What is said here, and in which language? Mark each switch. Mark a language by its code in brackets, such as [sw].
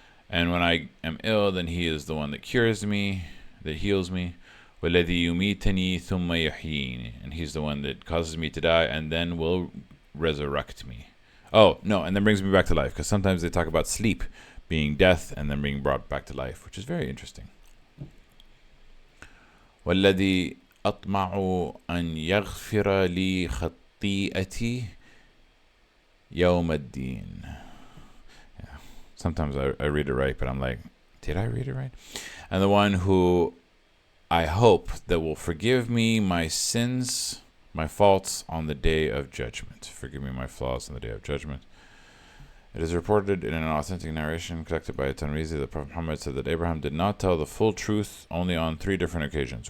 [en] And when I am ill, then he is the one that cures me, that heals me. [ar] وَالَّذِي يُمِيتَنِي ثُمَّ يُحْيِينِ. [en] And he's the one that causes me to die and then will resurrect me. Oh, no, and then brings me back to life, because sometimes they talk about sleep being death and then being brought back to life, which is very interesting. [ar] وَالَّذِي أطمع أن يغفر لي خطيئتي يوم الدين. [en] Yeah. Sometimes I read it right, but I'm like, did I read it right? And the one who I hope that will forgive me my sins, my faults on the day of judgment. Forgive me my flaws on the day of judgment. It is reported in an authentic narration collected by Tanrizi that Prophet Muhammad said that Abraham did not tell the full truth only on 3 different occasions.